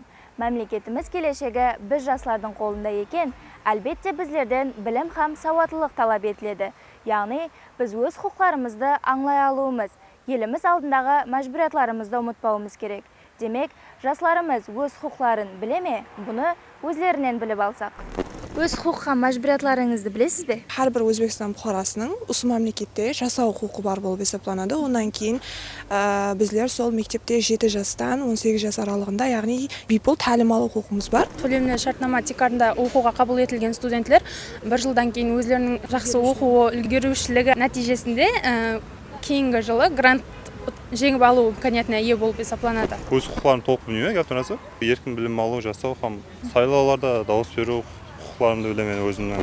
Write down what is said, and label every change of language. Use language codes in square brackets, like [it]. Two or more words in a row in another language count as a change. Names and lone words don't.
[kaa] Мәмлекетіміз келешегі біз жастардың қолында екен, әлбетте біздерден білім һәм сауаттылық талап етіледі. Яғни, біз өз құқықтарымызды аңлай алуымыз, еліміз алдындағы мәжбүриятlarымызды ұмытпауымыз керек. Демек, жастарымыз өз құқықтарын біле ме? Бұны өзлерінен біліп алсақ. Өз құқық һәм мәжбүриятlarыңызды білесіз бе? [uz] Har bir O'zbekiston fuqarosining ushbu mamlakatda yashov huquqi bor bo'lib hisoblanadi. Undan keyin bizlar sol maktabda 7 yoshdan 18 yosh oralig'ida, ya'ni bepul ta'lim olish huquqimiz bor. [kaa] Төлемлі шартнама тикарында оқуға қабыл етілген студентлер бір жылдан кейін өздерінің жақсы оқу үлгерушілігі нәтижесінде кейінгі жылы грант жеңіп алу имканиятына ие болып есептелінеді. Өз құқықтарын толық білмеймін, гәптен еркін білім алу, жасау һәм сайлауларда дауыс беру құқықтарымды білемін өзімнің.